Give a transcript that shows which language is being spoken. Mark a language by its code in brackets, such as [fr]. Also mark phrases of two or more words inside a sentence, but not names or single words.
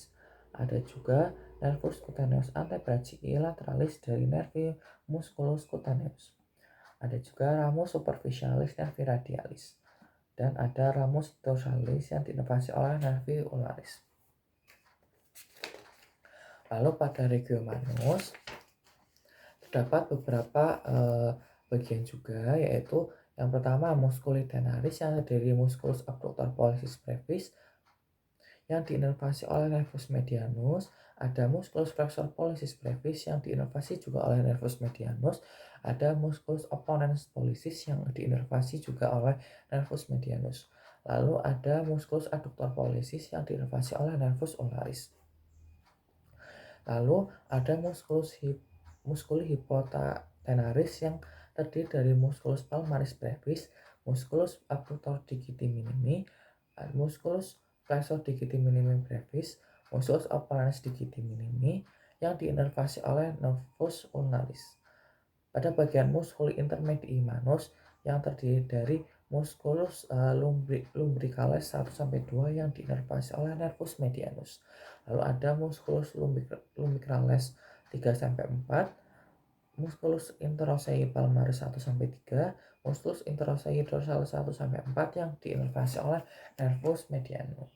[id] Ada juga [la] nervus cutaneus antebrachii lateralis dari nervi musculus cutaneus. [id] Ada juga [la] ramus superficialis nervi radialis. [id] Dan ada [la] ramus dorsalis [id] yang diinervasi oleh [la] nervi ulnaris. [id] Lalu pada [la] regio manus [id] terdapat beberapa bagian juga, yaitu yang pertama [la] musculi tenaris [id] yang terdiri [la] musculus abductor pollicis brevis [id] yang diinervasi oleh [la] nervus medianus, [id] ada [la] musculus flexor pollicis brevis [id] yang diinervasi juga oleh [la] nervus medianus, [id] ada [la] musculus opponens pollicis [id] yang diinervasi juga oleh [la] nervus medianus. [id] Lalu ada [la] musculus adductor pollicis [id] yang diinervasi oleh [la] nervus ulnaris. [id] Lalu ada [la] musculi hypotenaris [id] yang terdiri dari [la] musculus palmaris brevis, musculus abductor digiti minimi, musculus flexor digiti minimi brevis, musculus opponens digiti minimi [id] yang diinervasi oleh [la] nervus ulnaris. [id] Pada bagian [la] musculi intermedii manus [id] yang terdiri dari [la] musculus lumbricalis [id] 1-2 yang diinervasi oleh [la] nervus medianus. [id] Lalu ada [la] musculus lumbricalis 3-4, musculus interossei palmaris 1-3, musculus interossei dorsalis 1-4 [id] yang diinervasi oleh [la] nervus medianus.